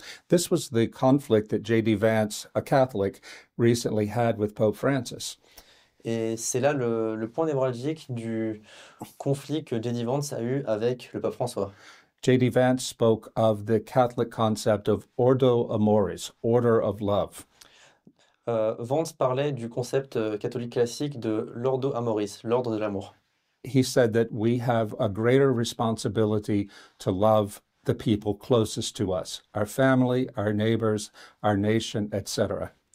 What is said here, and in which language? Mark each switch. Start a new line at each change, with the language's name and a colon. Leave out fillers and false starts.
English: This was the conflict that J.D. Vance, a Catholic, recently had with Pope Francis.
French: Et c'est là le point névralgique du conflit que J.D. Vance a eu avec le pape François.
English: J.D. Vance spoke of the Catholic concept of ordo amoris, order of love.
French: Vance parlait du concept catholique classique de l'ordo amoris, l'ordre de l'amour.
English: He said that we have a greater responsibility to love the people closest to us, our family, our neighbors, our nation, etc.